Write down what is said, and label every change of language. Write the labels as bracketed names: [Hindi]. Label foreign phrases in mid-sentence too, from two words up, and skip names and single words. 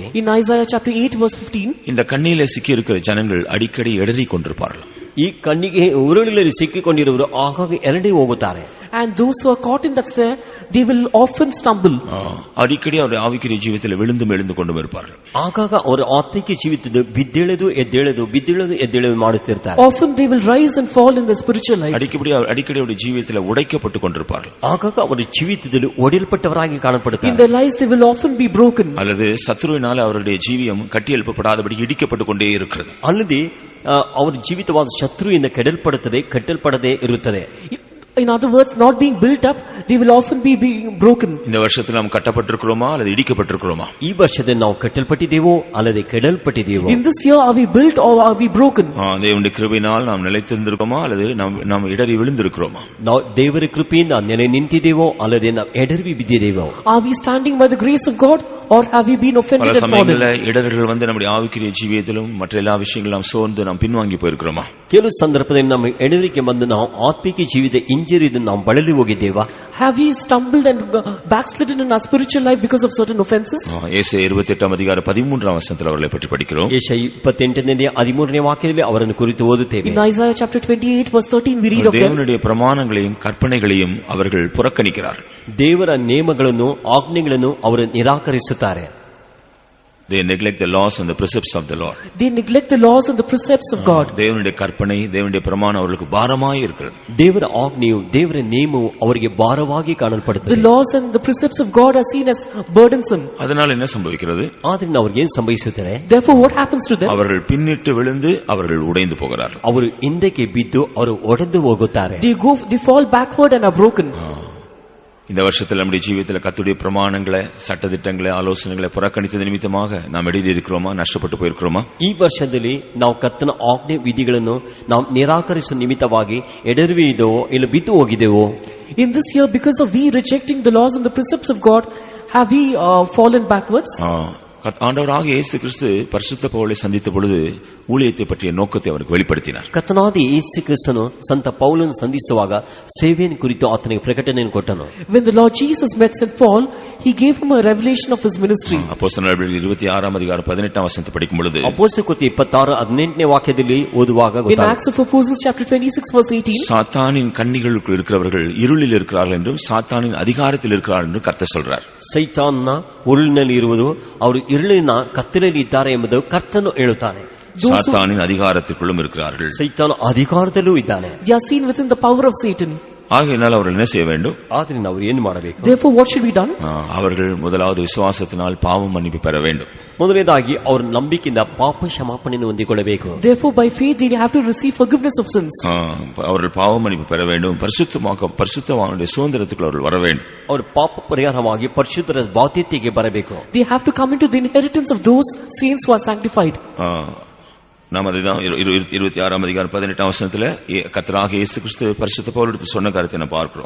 [English] In Isaiah chapter 8 verse 15, [Tamil] இந்த கண்ணிலே சிக்கி இருக்கிற ஜனங்கள் அடிக்கடி இடறிக் கொண்டிருப்பார்கள். [Kannada] ಈ ಕಣ್ಣಿಗೆ ಉರುಳಿನಲ್ಲಿ ಸಿಕ್ಕಿಕೊಂಡಿರುವರು ಆಗಾಗ ಎರಡೇ ಹೋಗುತ್ತಾರೆ. [English] and those who are caught in that snare, they will often stumble. [Tamil] அடிக்கடி அவருடைய ஆவிக்குரிய ஜீவிதத்தில் விழுந்தும் எழுந்து கொண்டும் இருப்பார்கள். [Kannada] ಆಗಾಗ ಅವರ ಆತ್ಮಿಕ ಜೀವಿತದ ಬಿದ್ದೇಳದು ಎದ್ದೇಳದು ಬಿದ್ದೇಳದು ಎದ್ದೇಳದು ಮಾಡುತ್ತಿರ್ತಾರೆ. [English] Often they will rise and fall in their spiritual life. [Tamil] அடிக்கடி அவருடைய ஜீவிதத்தில் உடைக்கப்பட்டு கொண்டிருப்பார்கள். [Kannada] ಆಗಾಗ ಅವರ ಜೀವಿತದಲ್ಲಿ ಒಡೆಯಲ್ಪಟ್ಟವರಾಗಿ ಕಾಣப்படுತ್ತಾರೆ. [English] In their lives they will often be broken. [Tamil] அல்லது சத்துருவினால் அவருடைய ஜீவியம் கட்டியெழுப்பப்படாதபடி இடிக்கப்பட்டு கொண்டே இருக்கிறது. [Kannada] ಅಲ್ಲದೆ ಅವರ ಜೀವಿತವಾದ ಶತ್ರುವಿಂದ ಕೆಡಲ್ಪಡುತ್ತದೆ, ಕಟ್ಟಲ್ಪಡದೆ ಇರುತ್ತದೆ. [English] in other words, not being built up, they will often be being broken. [Tamil] இந்த வருஷத்துல நாம் கட்டப்பட்டிருக்கிறோமா அல்லது இடிக்கப்பட்டிருக்கிறோமா? [Kannada] ಈ ವರ್ಷದಲ್ಲಿ ನಾವು ಕಟ್ಟಲ್ಪಟ್ಟಿದ್ದೇವೋ ಅಲ್ಲದೆ ಕೆಡಲ್ಪಟ್ಟಿದ್ದೇವೋ? [English] In this year, are we built or are we broken? [Tamil] தேவனுடைய கிருபையினால் நாம் நிலைத்திருந்திருக்கோமா அல்லது நாம் இடறி விழுந்திருக்கிறோமா? [Kannada] ನಾವು ದೇವರ ಕೃಪೆಯಿಂದ ನೆಲೆ ನಿಂತಿದ್ದೇವೋ ಅಲ್ಲದೆ ನಾವು ಎಡರಿ ಬಿದ್ದಿದ್ದೇವೋ? [English] Are we standing by the grace of God or have we been offended [Tamil] பல [English] and fallen? [Tamil] சமயங்களில் இடர்கள் வந்து நம்முடைய ஆவிக்குரிய ஜீவியத்திலும் மற்ற எல்லா விஷயங்களும் நாம் சோர்ந்து நாம் பின்வாங்கி போயிருக்கிறோமா? [Kannada] ಕೆಲವು ಸಂದರ್ಭದಲ್ಲಿ ನಮ್ಮ ಎಡರಿಕೆ ಬಂದು ನಾವು ಆತ್ಮಿಕ ಜೀವಿತ ಇಂಜರಿದು ನಾವು ಬಳಲಿ ಹೋಗಿದ್ದೇವಾ? [English] Have we stumbled and backslidden in our spiritual life because of certain offenses? [Tamil] ஏசாயா 28:13 அவர்களை பற்றி படிக்கிறோம். [Kannada] ಯೆಶಾಯ 28:13 ವಾಕ್ಯದಲ್ಲಿ ಅವರನ್ನು ಕುರಿತು ಓದುತ್ತೇವೆ. [English] In Isaiah chapter 28 verse 13 we read of them. [Tamil] தேவனுடைய பிரமாணங்களையும் கற்பனைகளையும் அவர்கள் புறக்கணிக்கிறார்கள். [Kannada] ದೇವರ ನೇಮಗಳನ್ನು ಆಜ್ಞೆಗಳನ್ನು ಅವರು ನಿರಾಕರಿಸುತ್ತಾರೆ. [English] They neglect the laws and the precepts of the Lord. They neglect the laws and the precepts of God. [Tamil] தேவனுடைய கற்பனை தேவனுடைய பிரமாணம் அவர்களுக்கு பாரமாய் இருக்கிறது. [Kannada] ದೇವರ ಆಜ್ಞೆಯು ದೇವರ ನೇಮವು ಅವರಿಗೆ ಭಾರವಾಗಿ [English] The [Kannada] ಕಾಣಲ್ಪಡುತ್ತದೆ. [English] laws and the precepts of God are seen as burdensome. [Tamil] அதனால என்ன சம்பவிக்கிறது? [Kannada] ಆದ್ರಿಂದ ಅವ್ರಿಗೆ ಏನ್ ಸಂಭವಿಸುತ್ತದೆ? [English] Therefore what happens to them? [Tamil] அவர்கள் பின்னிட்டு விழுந்து அவர்கள் உடைந்து போகிறார்கள். [Kannada] ಅವರು ಹಿಂದಕ್ಕೆ ಬಿದ್ದು ಅವರು ಒಡೆದು ಹೋಗುತ್ತಾರೆ. [English] They fall backward and are broken. [Tamil] இந்த வருஷத்தில் நம்முடைய ஜீவியத்தில் கர்த்தருடைய பிரமாணங்களை சட்டதிட்டங்களை ஆலோசனைகளை புறக்கணித்தது நிமித்தமாக நாம் எழுதி இருக்கிறோமா? நஷ்டப்பட்டு போயிருக்கிறோமா? [Kannada] ಈ ವರ್ಷದಲ್ಲಿ ನಾವು ಕರ್ತನ ಆಜ್ಞೆ ವಿಧಿಗಳನ್ನು ನಾವು ನಿರಾಕರಿಸುವ ನಿಮಿತ್ತವಾಗಿ ಎಡರುವಿದೆವೋ ಇಲ್ಲ ಬಿದ್ದು ಹೋಗಿದೆವೋ? [English] In this year, because of we rejecting the laws and the precepts of God, have we fallen backwards? [Tamil] ஆண்டவராக இயேசு கிறிஸ்து பரிசுத்த பவுலை சந்தித்த பொழுது ஊழியத்தை பற்றிய நோக்கத்தை அவருக்கு வெளிப்படுத்தினார். [Kannada] ಕರ್ತನಾದ ಯೇಸು ಕ್ರಿಸ್ತನು ಸಂತ ಪೌಲನು ಸಂಧಿಸುವಾಗ ಸೇವೆಯನ್ನು ಕುರಿತು ಆತನಿಗೆ ಪ್ರಕಟಣೆಯನ್ನು ಕೊಟ್ಟನು. [English] When the Lord Jesus met St. Paul, he gave him a revelation of his ministry. [Tamil] அப்போஸ்தலர் 26:18 படிக்கும் பொழுது [Kannada] ಅಪೊಸ್ತಲರ ಕೃತ್ಯ 26:18 ವಾಕ್ಯದಲ್ಲಿ ಓದುವಾಗ [English] In [Kannada] ಗೊತ್ತಾಗುತ್ತೆ. [English] Acts of Apostles chapter 26 verse 18, [Tamil] சாத்தானின் கண்ணிகளுக்குள் இருக்கிறவர்கள் இருளில் இருக்கிறார்கள் என்றும் சாத்தானின் அதிகாரத்தில் இருக்கிறார்கள் என்றும் கர்த்தர் சொல்றார். [Kannada] ಸೈತಾನನ ಉರುಳಿನಲ್ಲಿ ಇರುವುದು ಅವರು ಇರುಳಿನ ಕತ್ತಲೆಯಲ್ಲಿ ಇದ್ದಾರೆ ಎಂಬುದು ಕರ್ತನು ಹೇಳುತ್ತಾನೆ. [Tamil] சாத்தானின் அதிகாரத்திற்குள்ளும் இருக்கிறார்கள். [Kannada] ಸೈತಾನ ಅಧಿಕಾರದಲ್ಲೂ ಇದ್ದಾನೆ. [English] they are seen within the power of Satan. [Tamil] ஆகையினால் அவர்கள் என்ன செய்ய வேண்டும்? [Kannada] ಆದ್ರಿಂದ ಅವರು ಏನು ಮಾಡಬೇಕು? [English] Therefore what should be done? [Tamil] அவர்கள் முதலாவது விசுவாசத்தினால் பாவ மன்னிப்பு பெற வேண்டும். [Kannada] ಮೊದಲನೇದಾಗಿ ಅವರು ನಂಬಿಕೆಯಿಂದ ಪಾಪ ಕ್ಷಮಾಪಣೆಯನ್ನು ಹೊಂದಿಕೊಳ್ಳಬೇಕು. [English] Therefore by faith they have to receive forgiveness of sins. [Tamil] அவர்கள் பாவ மன்னிப்பு பெற வேண்டும். பரிசுத்தவானுடைய சுதந்திரத்துக்குள் அவர்கள் வர வேண்டும். [Kannada] ಅವರು ಪಾಪ ಪರಿಹಾರವಾಗಿ ಪರಿಶುದ್ಧರ ಬಾಧ್ಯತೆಗೆ ಬರಬೇಕು. [English] They have to come into the inheritance of those saints who are sanctified. [Tamil] நாம் அதுதான் 26:18 கர்த்தராகிய இயேசு கிறிஸ்து பரிசுத்த பவுலுக்கு சொன்ன காரியத்தை நாம் பார்க்கிறோம்.